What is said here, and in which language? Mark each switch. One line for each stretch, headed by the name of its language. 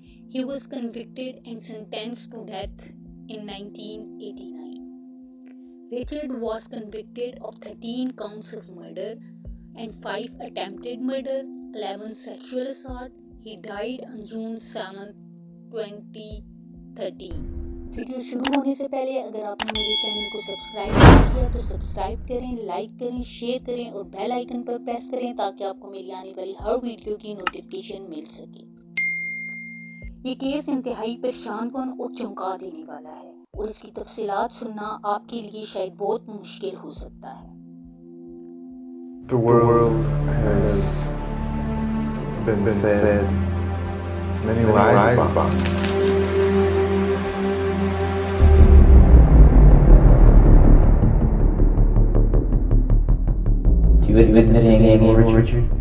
English: He was convicted and sentenced to death in 1989. Richard was convicted of 13 counts of murder and 5 attempted murder, 11 sexual assault. He died on June 7, 2013.
Urdu: Video شروع ہونے سے پہلے اگر آپ نے میرے channel کو سبسکرائب نہیں کیا تو سبسکرائب کریں، لائک کریں، شیئر کریں اور بیل آئیکن پر پریس کریں تاکہ آپ کو میری آنے والی ہر ویڈیو کی نوٹیفیکیشن مل سکے۔ یہ کیس انتہائی پریشان کن اور چونکا دینے والا ہے اور اس کی تفصیلات سننا آپ کے لیے شاید بہت مشکل ہو سکتا ہے۔
English: The world has been fed many lies bombs. Do you admit to being evil, Richard?